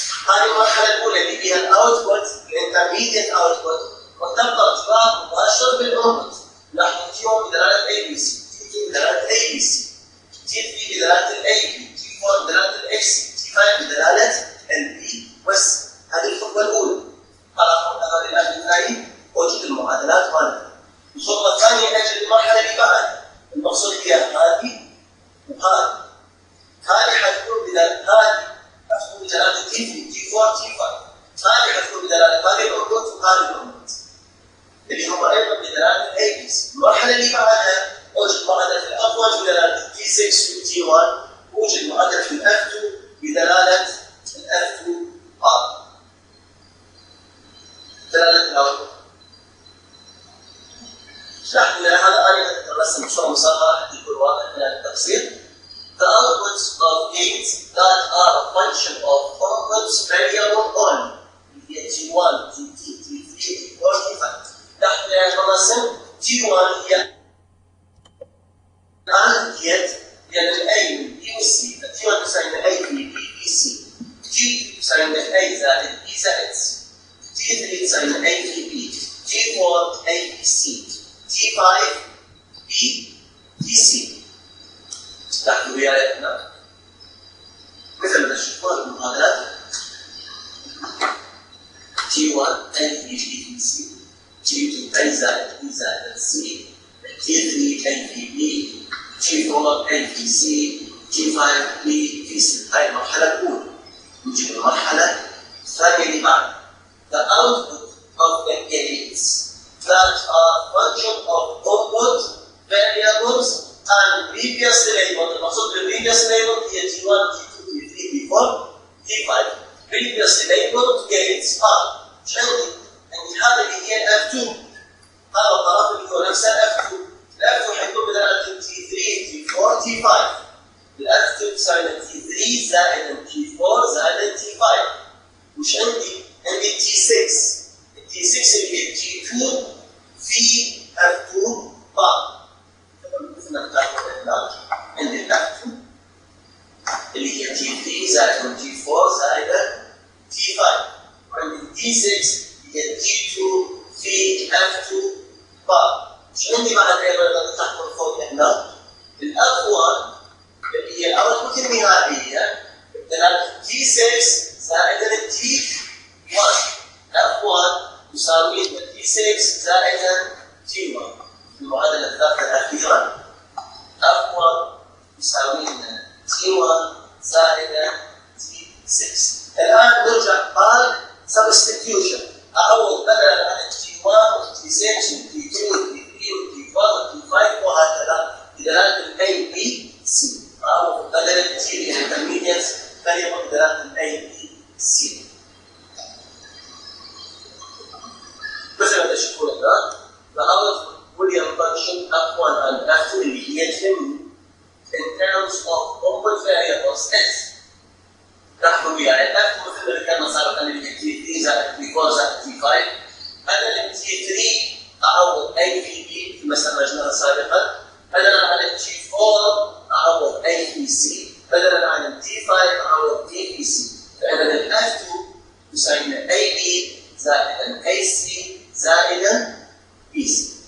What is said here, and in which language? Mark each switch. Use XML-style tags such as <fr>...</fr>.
<ar>هذه المرحلة الأولى اللي فيها الأوتبوت الانترميديت أوتبوت وتبقى ارتباط مباشر بالأنبوت. لاحظوا T1 بدلالة ABC T2 بدلالة ABC T3 بدلالة AB T4 بدلالة XC T5 بدلالة LB بس. هذه الخطوة الأولى. خلاص هذا الآن الثاني وجد المعادلات مالتها. الخطوة الثانية أجل المرحلة اللي بعدها. المقصود فيها هذه وهذه. هذه حتكون بدلالة هذه حتكون بدلالة T3 T4 T5. هذه حتكون بدلالة هذه الأنبوت وهذه الأنبوت. اللي هم أيضا بدلالة ABC. المرحلة اللي بعدها وجد معادلة الأول بدلالة T6 و T1. وجد معادلة الF2 بدلالة الF2 R. دلالة الأوتبوت. شرحت لنا هذا أنا أترسم بصورة مصغرة حتى يكون واضح من التفصيل.</ar> <en>The outputs of gates that are a function of inputs variable only.</en> <ar>هي T1 T2 T3 T4 T5. نحن نرسم T1 هي الآن يعني ال A من B و C. T1 تساوي A في B B C. T2 تساوي A زائد B زائد C. T3 تساوي A في B. T4 A في C. T5 B في C. لاحظوا وياي هنا مثل ما تشوفون المعادلات T1 A في B في C. T2 A زائد B زائد C. T3 A في B. T4 A في C. T5 B في C. هاي المرحلة الأولى. نجي المرحلة الثانية اللي بعدها.</ar> <en>The output of the gates that are function of input variables and previously labeled.</en> <ar>المقصود بالpreviously labeled هي T1 T2 T3 T4 T5.</ar> <en>previously labeled gates are</en> <ar>ايش عندي؟ عندي هذا اللي هي F2. هذا الطرف اللي هو نفسه F2. الF2 حيكون بدل T3 T4 T5. الF2 تساوي T3 زائد T4 زائد T5. وش عندي؟ عندي T6. T6 اللي هي T2 في F2 بار. مثل ما تعرفون هنا عندي F2 اللي هي T3 زائد T4 زائد T5. وعندي T6 اللي هي T2 في F2 بار. وش عندي بعد ايضا تحت فوق هنا؟ الF1 اللي هي الاوتبوت النهائيه بدلالة T6 زائد T1. F1 يساوي T6 زائد T1. المعادلة الثالثة الأخيرة F1 يساوي T1 زائد T6. الآن نرجع بعد substitution. أعوض بدلا عن T1 و T6 و T2 و T3 و T4 و T5 وهكذا بدلالة ال A B C. أعوض بدلا T intermediate variable بدلالة ال A B C. مثل ما تشوفون هنا</ar> <en>the output Boolean function F1 and F2</en> <ar>اللي هي تهم</ar> <en>in terms of input variables S.</en> <ar>لاحظوا وياي F2 مثل ما ذكرنا سابقا اللي هي T3 زائد T4 زائد T5. بدل T3 أعوض A في B في المسألة اللي جبناها سابقا. بدلا عن T4 أعوض A في C. بدلا عن T5 أعوض D في C. فإذا ال F2 يساوي AB زائدا AC زائدا BC.</ar>